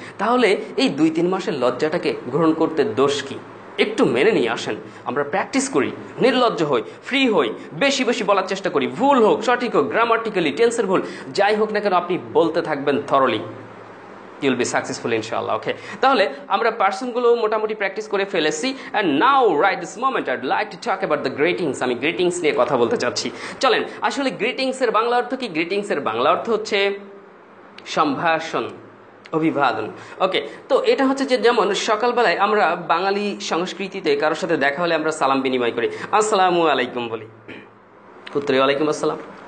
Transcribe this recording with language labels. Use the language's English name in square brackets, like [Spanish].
[Bangla] তাহলে এই 2-3 মাসের লজ্জাটাকে গ্রহণ করতে দোষ কি? একটু মেনে নিয়ে আসেন। আমরা প্র্যাকটিস করি, নির্লজ্জ হই, ফ্রি হই, বেশি বেশি বলার চেষ্টা করি। ভুল হোক সঠিক হোক, গ্রামাটিক্যালি টেন্সের ভুল যাই হোক না কেন আপনি বলতে থাকবেন thoroughly, [English] you will be successful inshallah. [Bangla] Okay, তাহলে আমরা পার্সনগুলো মোটামুটি প্র্যাকটিস করে ফেলেছি। [English] and now right this moment I'd like to talk about the greetings. [Bangla] আমি গ্রিটিংস নিয়ে কথা বলতে চাচ্ছি। চলেন, আসলে গ্রিটিংস এর বাংলা অর্থ কি? গ্রিটিংস এর বাংলা অর্থ হচ্ছে সম্ভাষণ, অভিবাদন। ওকে, তো এটা হচ্ছে যে যেমন সকালবেলায় আমরা বাঙালি সংস্কৃতিতে কারোর সাথে দেখা হলে আমরা সালাম বিনিময় করি, আসসালামু আলাইকুম বলি, উত্তরে ওয়ালাইকুম আসসালাম।